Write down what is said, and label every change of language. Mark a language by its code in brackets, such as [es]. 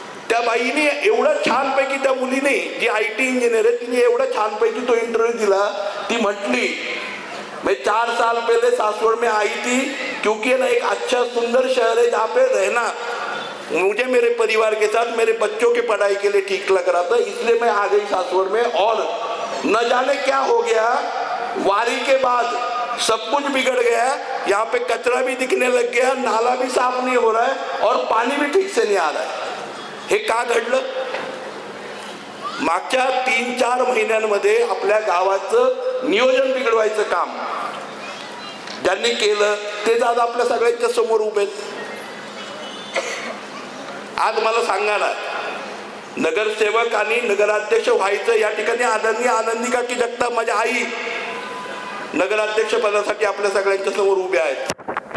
[mr] त्या बाईने एवढं छानपैकी, त्या मुलीने जी IT इंजिनियर आहे, तिने एवढा छानपैकी तो इंटरव्ह्यू दिला. ती म्हटली [hi] मैं 4 साल पहले सासवड़ में आई थी, क्योंकि ना एक अच्छा सुंदर शहर है जहाँ पे रहना मुझे मेरे परिवार के साथ मेरे बच्चों के पढ़ाई के लिए ठीक लग रहा था, इसलिए मैं आ गई सासवड़ में. और न जाने क्या हो गया, वारी के बाद सब कुछ बिगड़ गया. यहाँ पे कचरा भी दिखने लग गया, नाला भी साफ नहीं हो रहा है और पानी भी ठीक से नहीं आ रहा है. [mr] हे का घडलं? मागच्या 3-4 महिन्यांमध्ये आपल्या गावाचं नियोजन बिघडवायचं काम त्यांनी केलं तेच आज आपल्या सगळ्यांच्या समोर उभे आहेत. आज मला सांगा ना, नगरसेवक आणि नगराध्यक्ष व्हायचं या ठिकाणी आदरणीय आनंदी काकी जगताप माझी आई नगराध्यक्ष पदासाठी आपल्या सगळ्यांच्या समोर उभ्या आहेत.